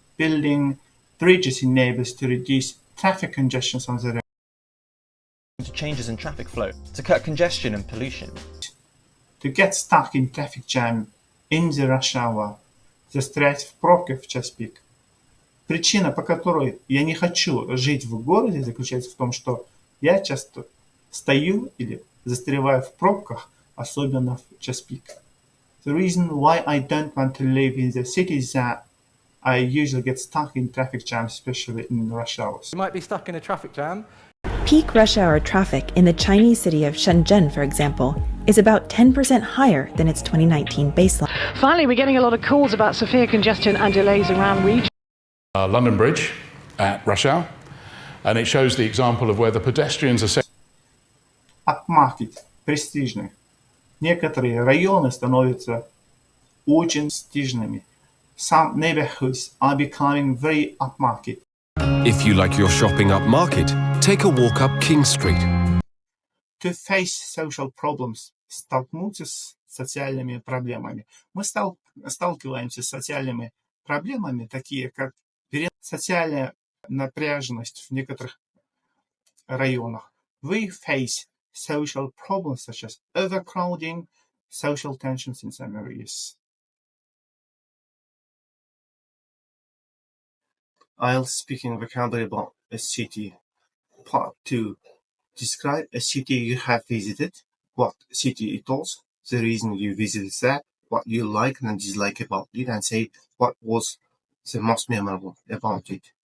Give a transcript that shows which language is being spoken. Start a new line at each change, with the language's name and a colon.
English: Building bridges enables to reduce traffic congestion on the road. Changes in traffic flow to cut congestion and pollution. To get stuck in traffic jam in the rush hour.
Russian: Застрять в пробке в час пик. Причина, по которой я не хочу жить в городе, заключается в том, что я часто стою или застреваю в пробках, особенно в час пик.
English: The reason why I don't want to live in the city is that I usually get stuck in traffic jams, especially in rush hours. You might be stuck in a traffic jam. Peak rush hour traffic in the Chinese city of Shenzhen, for example, is about 10% higher than its 2019 baseline. Finally, we're getting a lot of calls about severe congestion and delays around region. London Bridge at rush hour, and it shows the example of where the pedestrians are...
Russian: Upmarket, престижный. Некоторые районы становятся очень престижными.
English: Some neighborhoods are becoming very upmarket. If you like your shopping upmarket, take a walk up King Street. To face social problems,
Russian: столкнуться с социальными проблемами. Мы сталкиваемся с социальными проблемами, такие как социальная напряженность в некоторых районах.
English: We face social problems such as overcrowding, social tensions in some areas. Ielts speaking vocabulary about a city. Part 2. Describe a city you have visited, what city it was, the reason you visited that, what you like and dislike about it, and say what was the most memorable about it.